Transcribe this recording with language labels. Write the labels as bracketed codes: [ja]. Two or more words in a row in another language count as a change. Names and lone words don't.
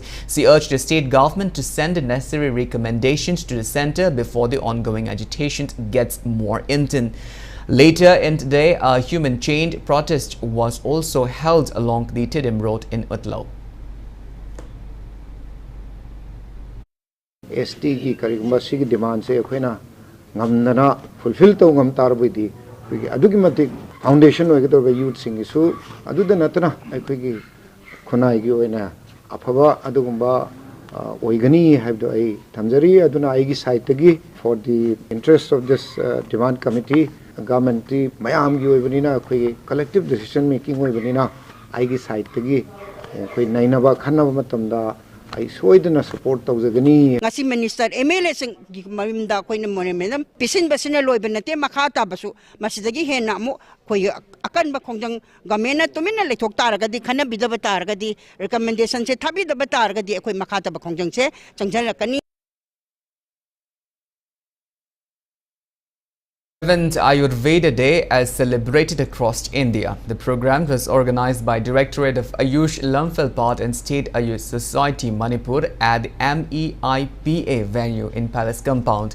[en] She urged the state government to send the necessary recommendations to the centre before the ongoing agitation gets more intense. Later in the day, a human chained protest was also held along the Tidim Road in Utlo. [mni] ST ki karigumba sigi demand se akhena ngamnana fulfill to ngam tarbudi adugi matik foundation oigator be youth sing isu aduda natna akhigi khunai gi oina afaba adugumba oigani habdo ai thamjari aduna aigi side tagi [en] for the interest of this demand committee government [mni] mayam gi oibanina khoi [en] collective decision making [mni] oibanina aigi side tagi khoi nainaba khanaba matamda ai soidana support tawjagani ngasi minister MLA sing mamda khoi na mone menam pisin basina loibanate makhata basu masidagi hena mu khoi akan ba khongjang gamena tumina lethok taragadi khana bidaba taragadi recommendation se thabi daba taragadi khoi makhata ba khongjang se changjalakani. [en] 7th Ayurveda Day as celebrated across India. The program was organized by Directorate of Ayush Lamphilpat and State Ayush Society Manipur at the MEIPA venue in Palace Compound.